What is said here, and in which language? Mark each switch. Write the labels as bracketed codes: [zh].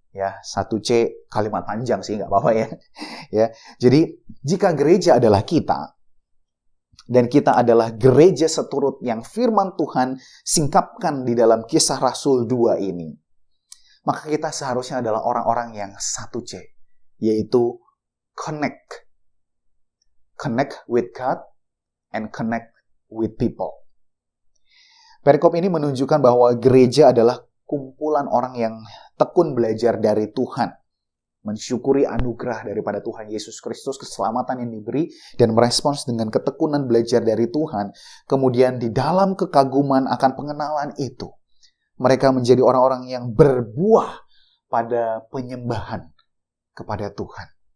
[id] Ya, 1C kalimat panjang sih, nggak apa-apa ya. Ya, jadi jika gereja adalah kita, dan kita adalah gereja seturut yang firman Tuhan singkapkan di dalam Kisah Rasul 2 ini, maka kita seharusnya adalah orang-orang yang 1C, yaitu connect. [en] Connect with God and connect with people. [id] Perikop ini menunjukkan bahwa gereja adalah kumpulan orang yang tekun belajar dari Tuhan, mensyukuri anugerah daripada Tuhan Yesus Kristus, keselamatan yang diberi, dan merespons dengan ketekunan belajar dari Tuhan. Kemudian di dalam kekaguman akan pengenalan itu, mereka menjadi orang-orang yang berbuah pada penyembahan kepada Tuhan.